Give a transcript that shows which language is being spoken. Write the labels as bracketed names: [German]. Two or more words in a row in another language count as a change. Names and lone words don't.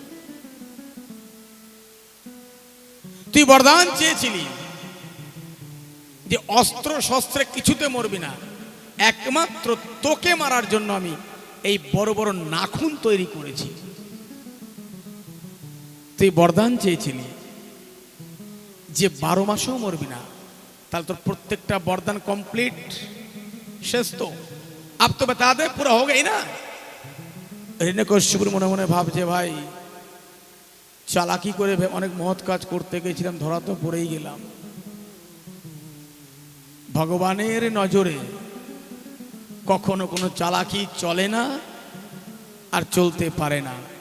[Bangla] তুই বরদান চেয়েছিলি যে অস্ত্র শস্ত্রে কিছুতে মরবি না, একমাত্র তোকে মারার জন্য আমি এই বড় বড় নাখুন তৈরি করেছি। তুই বরদান চেয়েছিলি যে 12 মাসেও মরবি না, তাহলে তোর প্রত্যেকটা বরদান কমপ্লিট, শেষ। [Hindi] तो अब तो बता दे, पूरा हो गई ना। [Bangla] হিরণ্যকশিপুর মনে মনে ভাবছে ভাই চালাকি করে অনেক মহৎ কাজ করতে গেছিলাম, ধরা তো পড়েই গেলাম। ভগবানের নজরে কখনো কোনো চালাকি চলে না আর চলতে পারে না।